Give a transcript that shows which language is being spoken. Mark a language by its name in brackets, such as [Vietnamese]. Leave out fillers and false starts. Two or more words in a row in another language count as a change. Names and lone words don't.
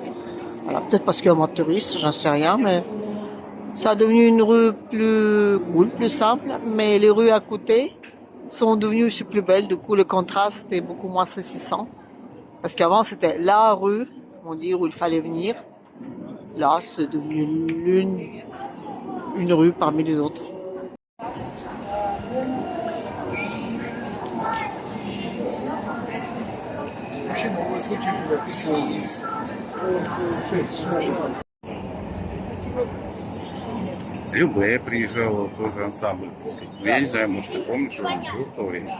[French] Voilà, peut-être parce qu'il y a moins de touristes, j'en sais rien, mais ça a devenu une rue plus cool, plus simple. Mais les rues à côté sont devenues aussi plus belles. Du coup, le contraste est beaucoup moins saisissant. Parce qu'avant, c'était la rue, on dit, où il fallait venir. Là, c'est devenu une rue parmi les autres. [Russian] Любэ приезжала, тоже ансамбль. Ну, я не знаю, может, ты помнишь, он был в то время.